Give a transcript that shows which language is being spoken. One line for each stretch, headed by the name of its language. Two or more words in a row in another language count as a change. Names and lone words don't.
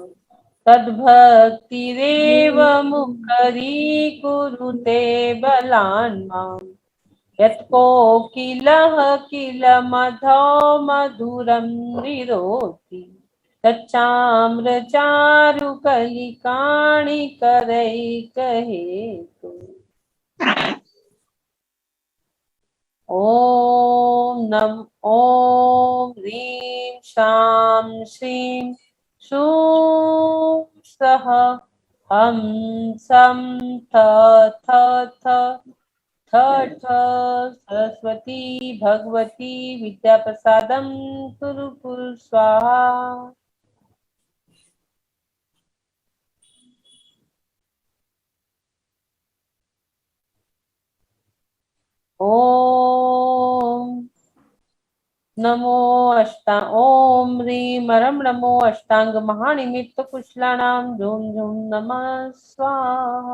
Sanskrit: तद्भक्तिरेव मुखरीकुरुते बलान् माम् यत्कोकिलः किल मधौ मधुरं विरोधि तच्चाम्रचारुकलिकाणि करैकहेतु। ॐ ह्रीं शां श्रीं शूं सः हं सं थ थ थ थ ठ सरस्वती भगवती विद्याप्रसादं कुरु कुरु स्वाहा। ओम नमो ओम ह्रीं नमो अष्टांग महानिमित्त कुशलानां झूम झूम नमः स्वाहा।